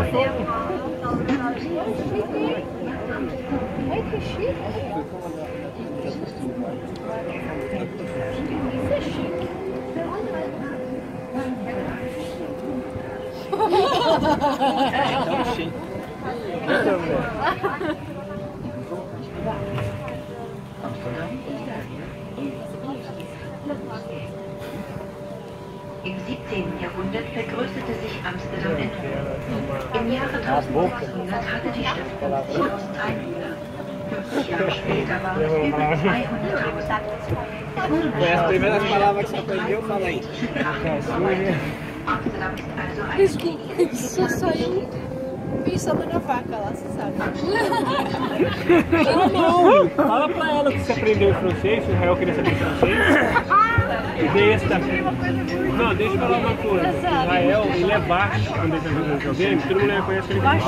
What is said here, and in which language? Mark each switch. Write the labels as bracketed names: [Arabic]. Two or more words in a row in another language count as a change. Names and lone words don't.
[Portuguese] Ai, que chique. Isso é chique. Então, chique. [German] Im 17. Jahrhundert vergrößerte sich Amsterdam enorm. Im Jahre 1800 hatte die Stadt 50.000 Einwohner. 50 Jahre später waren es über 200.000. Es wurde [Portuguese] Foi as primeiras palavras que você aprendeu, fala aí. [German] Amsterdam ist also eine [Portuguese] Só saiu pensando na vaca lá, você sabe. Não, fala pra ela que você aprendeu em francês, se o Israel queria saber francês. Besta. Não, deixa eu falar uma coisa. Israel, ele é baixo quando ele tá jogando videogame, todo mundo reconhece que ele é baixo.